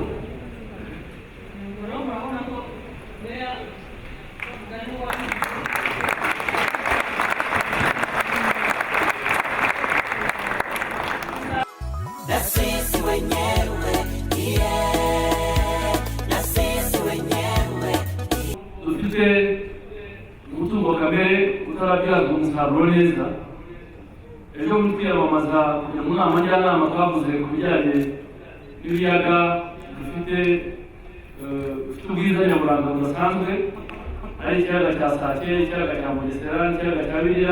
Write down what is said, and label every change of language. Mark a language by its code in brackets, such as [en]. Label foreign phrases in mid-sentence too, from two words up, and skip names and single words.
[rw] Ubwo rero murabona ko Bea mugani wa [sw] Na sisi wenyewe, yeah, na sisi wenyewe. [rw] Dufite umutungo kamere utarabyazwa umusaruro neza. Ejo muri kwiyamamaza kujya mu nama njyanama twavuze ku bijyanye n'ibiyaga bifite ubwiza nyaburanga budasanzwe, ari ikiyaga cya Sake, ikiyaga cya Mugesera, ikiyaga cya Biriya.